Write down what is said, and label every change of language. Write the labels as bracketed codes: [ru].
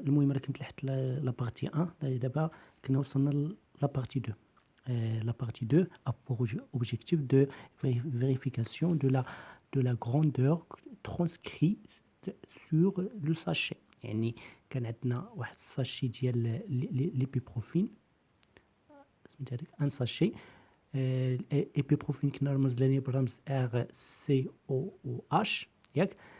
[ar] المهم راه كنت لحقت لا بارتي 1. دابا كنا وصلنا لا بارتي 2. [fr] La partie 2 a pour objectif de vérification de la grandeur transcrite sur le sachet. [ar] يعني كان عندنا واحد الساشي ديال ليبيبروفين، سميت هذاك ان ساشي. ايبيبروفين كنا رمز ليه بالرمز ار سي او او اش، ياك.